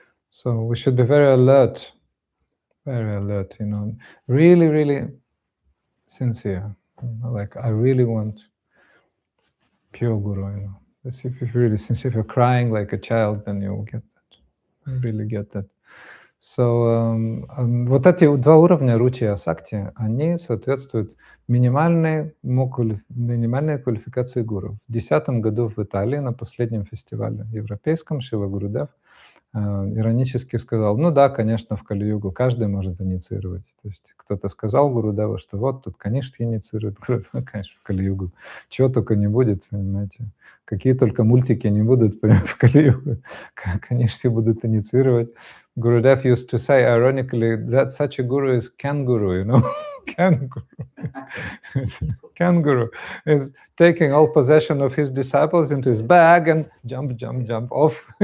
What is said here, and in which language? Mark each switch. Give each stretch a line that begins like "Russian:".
English: So we should be very alert, you know, really sincere. You know, like I really want pure Guru, you know. If you're really sincere, if you're crying like a child, then you'll get that. You really get that.
Russian: So, вот эти два уровня ручи и асакти, они соответствуют минимальной квалификации гуру. В 2010 году в Италии на последнем фестивале европейском Шрила Гурудев иронически сказал, ну да, конечно, в Кали-югу каждый может инициировать. То есть кто-то сказал Гурудеву, что вот тут канишки инициируют. Гурудева, конечно, в Кали-югу. Чего только не будет, понимаете. Какие только мультики не будут в Кали-югу. Канишки будут инициировать.
English: Gurudev used to say, ironically, that such a guru is Kanguru, you know. Kanguru is taking all possession of his disciples into his bag and jump off.